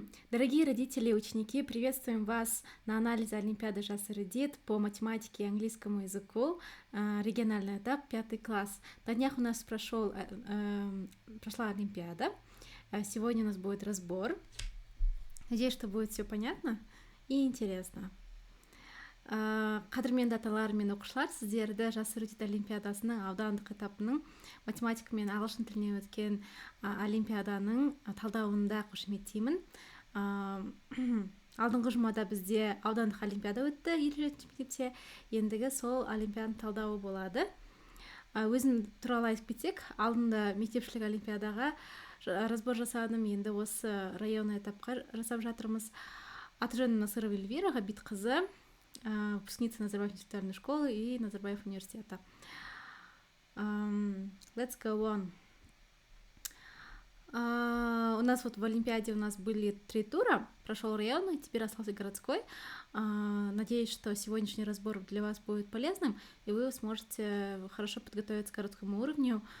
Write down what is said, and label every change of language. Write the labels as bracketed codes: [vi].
[ru] Дорогие родители и ученики, приветствуем вас на анализе Олимпиады Жас Эрудит по математике и английскому языку, региональный этап, 5 класс. На днях у нас прошла Олимпиада. Сегодня у нас будет разбор. Надеюсь, что будет все понятно и интересно. [kk] Қадірменді аталар мен оқушылар, сіздерді Жас Эрудит олимпиадасының аудандық этапының математика мен ағылшын тілінен өткен олимпиаданың талдауында қошеметтеймін. Алдыңғы жұмада бізде аудандық олимпиада өтті 57 мектепте. Ендігі сол олимпиаданың талдауы болады. Өзім туралы айтып кетсек, алдында мектепшілік олимпиадаға разбор жасадым, енді осы районный этапқа жасап жатырмыз. [ru] Аты-жөнім Насырова Эльвира, Ғабитқызы, выпускница Назарбаев интеллектуальной школы и Назарбаев университета. [en] Let's go on. [ru] У нас вот в Олимпиаде у нас были 3 тура. Прошел районный, теперь остался городской. Надеюсь, что сегодняшний разбор для вас будет полезным, и вы сможете хорошо подготовиться к городскому уровню.